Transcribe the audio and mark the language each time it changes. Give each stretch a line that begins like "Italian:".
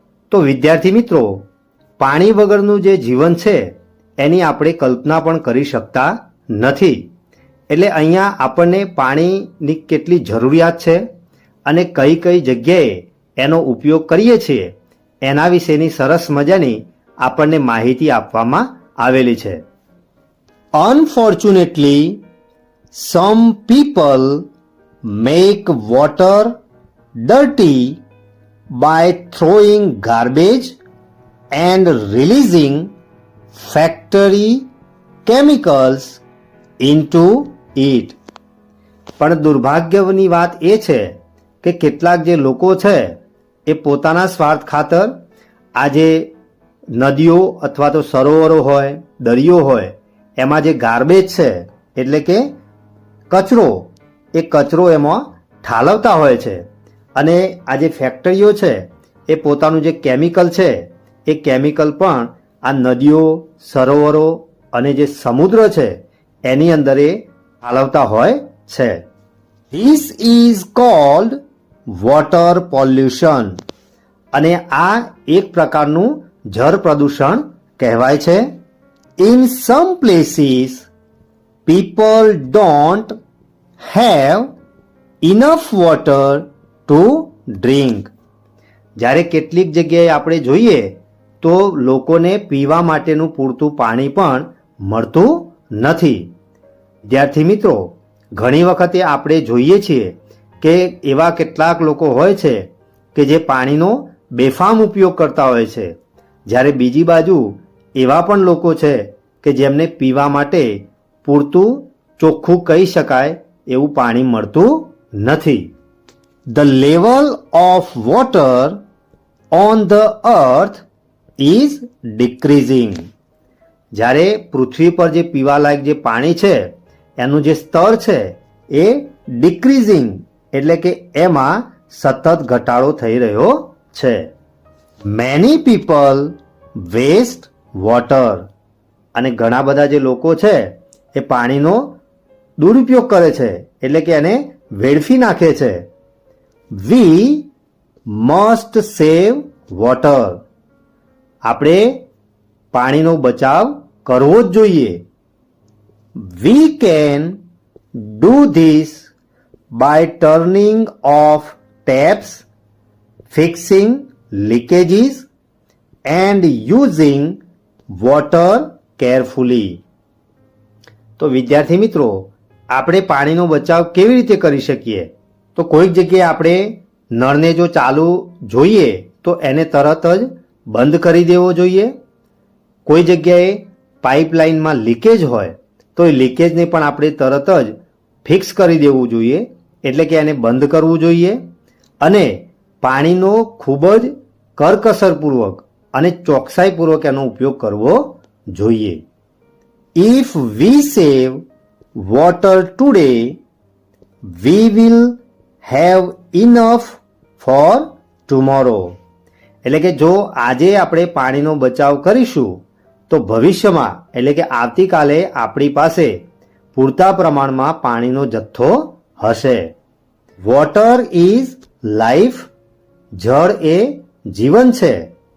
Gujarati: તો વિદ્યાર્થી મિત્રો, પાણી વગરનું જે જીવન છે એની આપણે કલ્પના પણ કરી શકતા નથી. એટલે અહીંયા આપણને પાણીની કેટલી જરૂરિયાત છે અને કઈ કઈ જગ્યાએ એનો ઉપયોગ કરીએ છીએ એના વિશેની સરસ મજાની આપણને માહિતી આપવામાં આવેલી છે.
English: Unfortunately, some people make water dirty by throwing garbage and releasing factory chemicals into it.
Gujarati: પણ દુર્ભાગ્યની વાત એ છે કે કેટલાક જે લોકો છે એ પોતાના સ્વાર્થ ખાતર આ જે નદીઓ અથવા તો સરોવરો હોય, દરિયો હોય એમાં જે ગાર્બેજ છે એટલે કે કચરો, એ કચરો એમાં ઠાલવતા હોય છે અને આ જે ફેક્ટરીઓ છે એ પોતાનું જે કેમિકલ છે એ કેમિકલ પણ આ નદીઓ, સરોવરો અને જે સમુદ્ર છે એની અંદર એ ઠાલવતા હોય છે.
English: This is called water pollution.
Gujarati: અને આ એક પ્રકારનું જળ પ્રદૂષણ કહેવાય છે.
English: In some places, people don't have enough water to drink.
Gujarati: જ્યારે કેટલીક જગ્યાએ આપણે જોઈએ તો લોકોને પીવા માટેનું પૂરતું પાણી પણ મળતું નથી. વિદ્યાર્થી મિત્રો, ઘણી વખતે આપણે જોઈએ છીએ કે એવા કેટલાક લોકો હોય છે કે જે પાણીનો બેફામ ઉપયોગ કરતા હોય છે, જ્યારે બીજી બાજુ એવા પણ લોકો છે કે જેમને પીવા માટે પૂરતું ચોખ્ખું કહી શકાય એવું પાણી મળતું નથી.
English: The level of water on the earth is decreasing.
Gujarati: જ્યારે પૃથ્વી પર જે પીવાલાયક જે પાણી છે એનું જે સ્તર છે એ ડિક્રીઝિંગ એટલે કે એમાં સતત ઘટાડો થઈ રહ્યો છે.
English: Many people waste water.
Gujarati: અને ઘણા બધા જે લોકો છે એ પાણીનો દુરુપયોગ કરે છે એટલે કે એને વેડફી નાખે છે.
English: We must save water.
Gujarati: આપણે પાણીનો બચાવ કરવો જ જોઈએ.
English: We can do this by turning off taps, fixing leakages and using water carefully.
Gujarati: તો વિદ્યાર્થી મિત્રો, આપણે પાણીનો બચાવ કેવી રીતે કરી શકીએ? તો કોઈક જગ્યાએ આપણે નળને જો ચાલુ જોઈએ તો એને તરત જ બંધ કરી દેવો જોઈએ. કોઈ જગ્યાએ પાઇપલાઇનમાં લીકેજ હોય તો એ લીકેજને પણ આપણે તરત જ ફિક્સ કરી દેવું જોઈએ, એટલે કે એને બંધ કરવું જોઈએ. અને પાણીનો ખૂબ જ કરકસરપૂર્વક અને ચોકસાઈપૂર્વક એનો ઉપયોગ કરવો જોઈએ. If we save water today, we will have enough for tomorrow. એટલે કે જો આજે આપણે પાણીનો બચાવ કરીશું તો ભવિષ્યમાં એટલે કે આવતીકાલે આપણી પાસે પૂરતા પ્રમાણમાં પાણીનો જથ્થો હશે.
English: Water is life.
Gujarati: જળ એ જીવન છે.